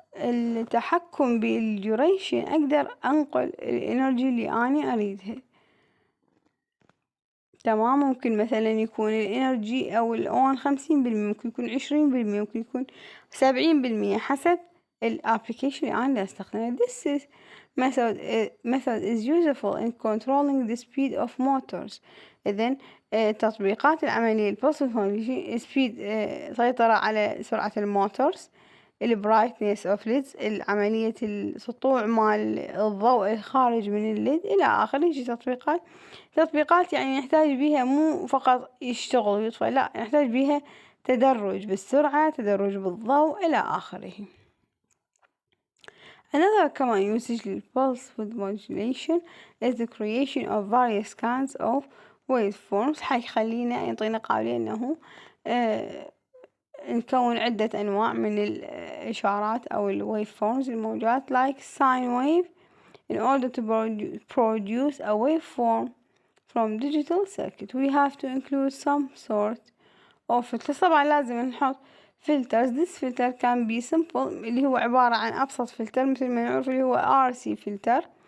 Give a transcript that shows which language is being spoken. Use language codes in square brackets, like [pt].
[ar] التحكم بالديوريشن أقدر أنقل الإنرجي اللي أنا أريدها. تمام. ممكن مثلا يكون الإنرجي أو الأون 50%، ممكن يكون 20%، ممكن يكون 70%، حسب الابليكيشن اللي أنا أستخدمه. [en] This is method is useful in controlling the speed of motors. [ar] إذن تطبيقات العملية البلس speed سيطرة على سرعة الموتورز، البرايتنس اوف ليدز، العملية السطوع مال الضوء الخارج من الليد إلى آخره. يجي تطبيقات يعني نحتاج بيها مو فقط يشتغل ويطفئ، لا، نحتاج بيها تدرج بالسرعة، تدرج بالضوء إلى آخره. [en] Another common usage للpulse width modulation is the creation of various kinds of waveforms. [ar] حيخلينا يعطينا قابلية إنه نكون عدة أنواع من الإشارات أو الwaveforms الموجات [en] like sine wave in order to produce a waveform from digital circuit. We have to include some sort of filters. [ar] طبعا لازم نحط filters. [en] This filter can be simple [ar] اللي هو عبارة عن أبسط filter مثل ما نعرف اللي هو RC filter.